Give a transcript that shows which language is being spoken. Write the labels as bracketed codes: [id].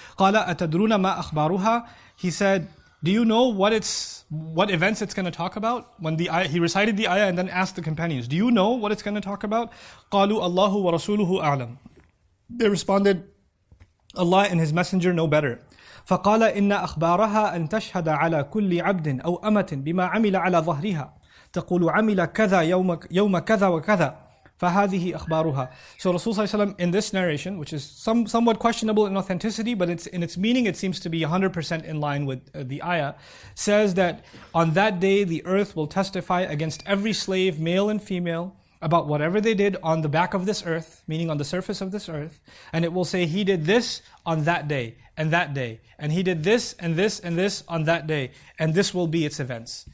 [ar] قال أتدرون ما أخبارها. [en] He said, do you know what events it's going to talk about? When he recited the ayah and then asked the companions, do you know what it's going to talk about? [ar] قالوا الله ورسوله أعلم. [en] They responded, Allah and His Messenger know better. [ar] فقال إن أخبارها أن تشهد على كل عبد أو أمة بما عمل على ظهرها تقول عمل كذا يوم كذا وكذا فهذه أخبارها. [en] So Rasul sallallahu alaihi wasallam in this narration, which is somewhat questionable in authenticity, but in its meaning it seems to be 100% in line with the ayah, says that on that day the earth will testify against every slave, male and female, about whatever they did on the back of this earth, meaning on the surface of this earth, and it will say he did this on that day, and he did this and this and this on that day, and this will be its events.